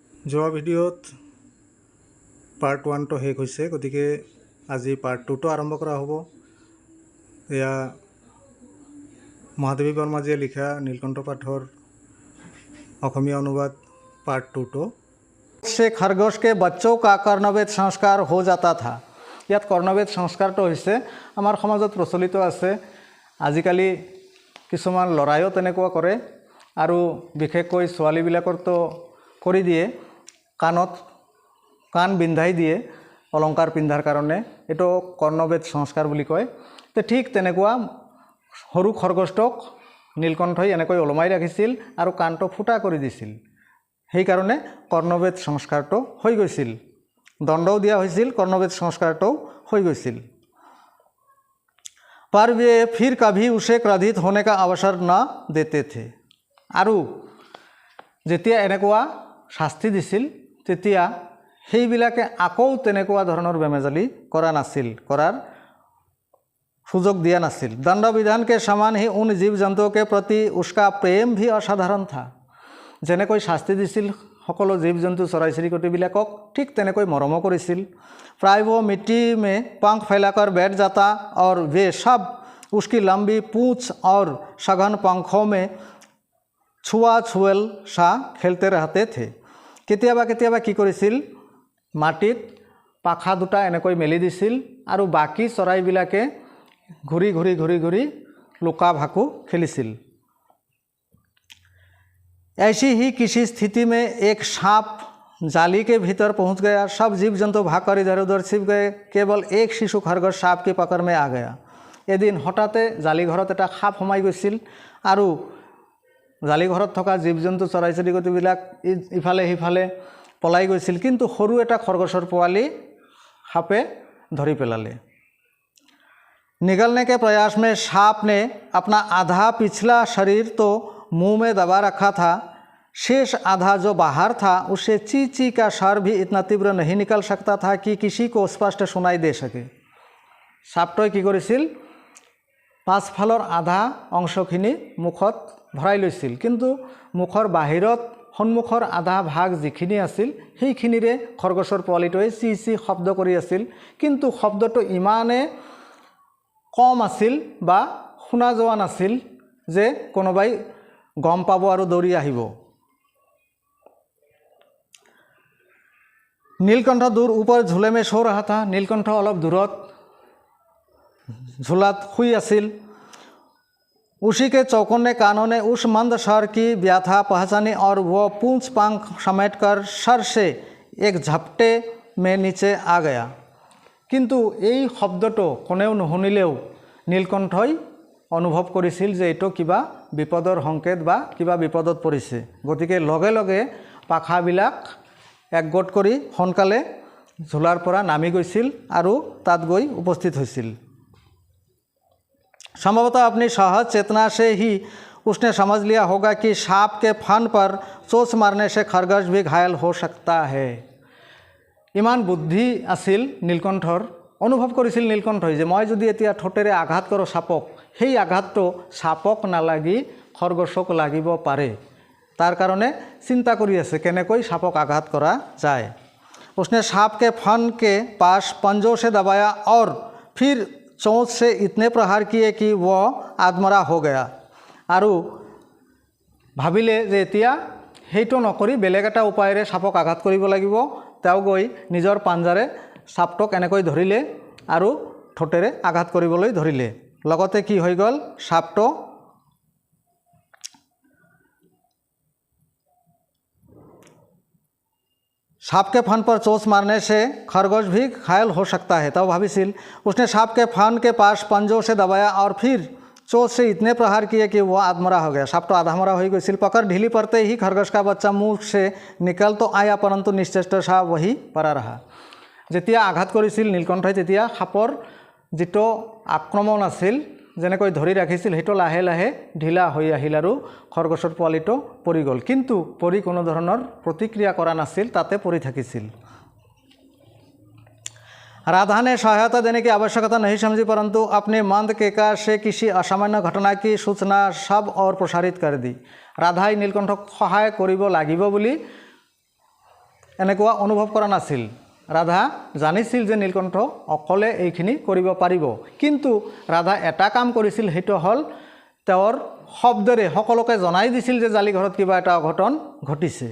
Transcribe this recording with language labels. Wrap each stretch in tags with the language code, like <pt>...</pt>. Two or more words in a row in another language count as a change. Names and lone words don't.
<as>যোৱা ভিডিঅ'ত পাৰ্ট 1টো শেষ হৈছে, গতিকে আজি পাৰ্ট 2টো আৰম্ভ কৰা হ'ব। এয়া মহাদেৱী বৰ্মাজীয়ে লিখা নীলকণ্ঠ পাঠৰ অসমীয়া অনুবাদ পাৰ্ট 2টো।</as> <hi>से खरगोश के बच्चों का कर्णवेद संस्कार हो जाता था।</hi> <as>ইয়াত কৰ্ণবেদ সংস্কাৰটো হৈছে আমাৰ সমাজত প্ৰচলিত আছে। আজিকালি কিছুমান ল'ৰাইও তেনেকুৱা কৰে আৰু বিশেষকৈ ছোৱালীবিলাকৰতো কৰি দিয়ে, কাণ বিন্ধাই দিয়ে অলংকাৰ পিন্ধাৰ কাৰণে। এইটো কৰ্ণবেদ সংস্কাৰ বুলি কয়। তো ঠিক তেনেকুৱা সৰু খৰগোশটোক নীলকণ্ঠই এনেকৈ ওলমাই ৰাখিছিল আৰু কাণটো ফুটা কৰি দিছিল। সেইকাৰণে কৰ্ণবেদ সংস্কাৰটো হৈ গৈছিল, দণ্ডও দিয়া হৈছিল, কৰ্ণবেদ সংস্কাৰটো হৈ গৈছিল।</as> <hi>पर वे फिर कभी उसे क्रोधित होने का अवसर न देते थे।</hi> <as>আৰু যেতিয়া এনেকুৱা শাস্তি দিছিল তেতিয়া সেইবিলাকে আকৌ তেনেকুৱা ধৰণৰ বেমেজালি কৰা নাছিল, কৰাৰ সুযোগ দিয়া নাছিল।</as> <hi>दंड विधान के समान ही उन जीव जंतुओं के प्रति उसका प्रेम भी असाधारण था।</hi> <as>যেনেকৈ শাস্তি দিছিল সকলো জীৱ জন্তু চৰাই চিৰিকটিবিলাকক, ঠিক তেনেকৈ মৰমো কৰিছিল।</as> <hi>प्राय वो मिट्टी में पंख फैलाकर बैठ जाता और वे सब उसकी लंबी पूंछ और सघन पंखों में छुआ छुएल सा खेलते रहते थे।</hi> <as>কেতিয়াবা কেতিয়াবা কি কৰিছিল, মাটিত পাখা দুটা এনেকৈ মেলি দিছিল আৰু বাকী চৰাইবিলাকে ঘূৰি ঘূৰি ঘূৰি ঘূৰি লুকা ভাকু খেলিছিল।</as> <hi>ऐसी ही किसी स्थिति में एक सांप जाली के भीतर पहुंच गया। सब जीव जंतु भागकर इधर उधर छिप गए। केवल एक शिशु खरगोश सांप की पकड़ में आ गया।</hi> <as>এদিন হঠাতে জালিঘৰত এটা সাপ সোমাই গৈছিল আৰু জালিঘৰত থকা জীৱ জন্তু চৰাই চিৰিকটিবিলাক ইফালে সিফালে পলাই গৈছিল, কিন্তু সৰু এটা খৰগোশৰ পোৱালি সাপে ধৰি পেলালে।</as> <hi>निगलने के प्रयास में सांप ने अपना आधा पिछला शरीर तो मुंह में दबा रखा था, शेष आधा जो बाहर था उससे ची ची का स्वर भी इतना तीव्र नहीं निकल सकता था कि किसी को स्पष्ट सुनाई दे सके।</hi> <as>সাপটোৱে কি কৰিছিল, পাছফালৰ আধা অংশখিনি মুখত ভৰাই লৈছিল, কিন্তু মুখৰ বাহিৰত সন্মুখৰ আধা ভাগ যিখিনি আছিল সেইখিনিৰে খৰগোশৰ পোৱালিটোৱে চি চি শব্দ কৰি আছিল, কিন্তু শব্দটো ইমানে কম আছিল বা শুনা যোৱা নাছিল যে কোনোবাই গম পাব আৰু দৌৰি আহিব।</as> <hi>नीलकंठ दूर ऊपर झूले में सो रहा था।</hi> <as>নীলকণ্ঠ অলপ দূৰত ঝুলাত শুই আছিল।</as> <hi>उसी के चौकोने कानों ने उस मंद स्वर की व्यथा पहचानी और वो पूंछ पंख समेटकर सर से एक झपटे में नीचे आ गया।</hi> <as>किंतु এই শব্দটো কোনেও নুশুনিলেও নীলকণ্ঠই অনুভৱ কৰিছিল যে এইটো কিবা বিপদৰ সংকেত বা কিবা বিপদত পৰিছে। গতিকে লগে লগে পাখাবিলাক একগোট কৰি সোনকালে ঝোলাৰ পৰা নামি গৈছিল আৰু তাত গৈ উপস্থিত হৈছিল।</as> <hi>संभवतः अपनी सहज चेतना से ही उसने समझ लिया होगा कि सांप के फन पर चोच मारने से खरगोश भी घायल हो सकता है।</hi> <as>ইমান বুদ্ধি আছিল নীলকণ্ঠৰ, অনুভৱ কৰিছিল নীলকণ্ঠই যে মই যদি এতিয়া ঠোঁটেৰে আঘাত কৰোঁ সাপক, সেই আঘাতটো সাপক নালাগি খৰগোশক লাগিব পাৰে। তাৰ কাৰণে চিন্তা কৰি আছে কেনেকৈ সাপক আঘাত কৰা যায়।</as> <hi>उसने सांप के फन के पास पंजों से दबाया और फिर चोंच से इतने प्रहार किए कि वो आत्मरा हो गया।</hi> <as>আৰু ভাবিলে যে এতিয়া সেইটো নকৰি বেলেগ এটা উপায়েৰে সাপক আঘাত কৰিব লাগিব। তেওঁ গৈ নিজৰ পাঞ্জাৰে সাপটোক এনেকৈ ধৰিলে আৰু ঠোঁটেৰে আঘাত কৰিবলৈ ধৰিলে। লগতে কি হৈ গ'ল, সাপটো</as> <hi>सांप के फन पर चोच मारने से खरगोश भी घायल हो सकता है। तब भाविसिल उसने सांप के फन के पास पंजों से दबाया और फिर चोच से इतने प्रहार किए कि वह आधमरा हो गया। सांप तो आधामरा हो गई। पकड़ ढीली पड़ते ही खरगोश का बच्चा मुंह से निकल तो आया, परंतु निश्चेष्ट सा वही परा रहा।</hi> <as>যেতিয়া আঘাত কৰিছিল নীলকণ্ঠই তেতিয়া সাপৰ যিটো আক্ৰমণ আছিল, যেনেকৈ ধৰি ৰাখিছিল, সেইটো লাহে লাহে ঢিলা হৈ আহিল আৰু খৰগোশৰ পোৱালিটো পৰি গ'ল, কিন্তু পৰি কোনো ধৰণৰ প্ৰতিক্ৰিয়া কৰা নাছিল, তাতে পৰি থাকিছিল।</as> <hi>राधा ने सहायता देने की आवश्यकता नहीं समझी, परंतु अपने मंद केकार से किसी असामान्य घटना की सूचना सब और प्रसारित कर दी।</hi> <as>ৰাধাই নীলকণ্ঠক সহায় কৰিব লাগিব বুলি এনেকুৱা অনুভৱ কৰা নাছিল। ৰাধা জানিছিল যে নীলকণ্ঠ অকলে এইখিনি কৰিব পাৰিব, কিন্তু ৰাধা এটা কাম কৰিছিল, সেইটো হ'ল তেওঁৰ শব্দৰে সকলোকে জনাই দিছিল যে জালিঘৰত কিবা এটা অঘটন ঘটিছে।</as>